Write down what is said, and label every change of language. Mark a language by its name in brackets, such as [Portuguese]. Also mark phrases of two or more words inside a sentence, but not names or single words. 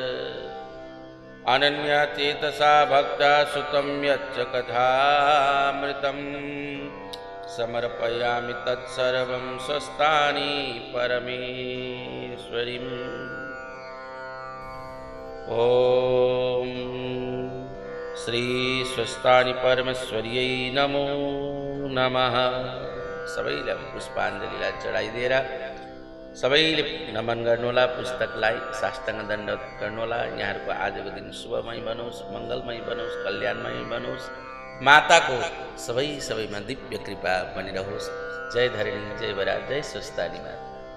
[Sanskrit] अनन्यचेतसा भक्ता सुतं यच्च कथामृतं समर्पयामि तत्सर्वं स्वस्तानि परमेश्वरीम्। ओम श्री स्वस्तानि परमेश्वर्यै नमो नमः। [Nepali] सबैले पुष्पाञ्जलीलाई चढाइदिएर सबैले नमन गर्नुहोला। पुस्तकलाई साष्टाङ्ग दण्डवत गर्नुहोला। यहाँहरूको आजको दिन शुभमय बनोस्, मङ्गलमय बनोस्, कल्याणमय बनोस्। माताको सबैमा दिव्य कृपा बनिरहोस्। जय धरणी, जय बरा, जय स्वस्तानी माता।